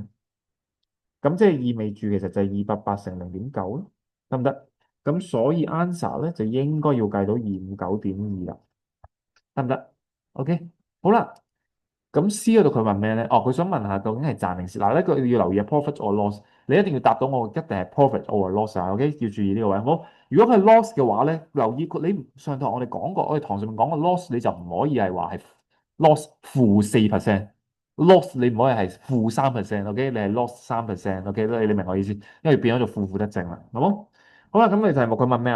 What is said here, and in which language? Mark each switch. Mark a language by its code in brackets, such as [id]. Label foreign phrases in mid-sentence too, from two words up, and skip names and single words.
[yue] 咁即係意味住其實就係280乘0.9咯，得唔得？咁所以 answer 咧就應該要計到259.2啦，得唔得？OK，好啦。咁 C 嗰度佢問咩咧？哦，佢想問下究竟係賺定蝕？嗱，呢個要留意啊 ， [en] profit or loss。 [yue] 你一定要答到我，一定係 [en] profit or loss [yue] 啊。OK，要注意呢個位。好，如果係 loss 嘅話咧，留意你上堂我哋講過，我哋堂上面講過 loss，你就唔可以係話係 loss -4%，loss 你唔可以係-3%。OK，你係 loss 3%。OK，你明我意思？因為變咗做負負得正啦，好冇？好啦，咁你題目佢問咩啊？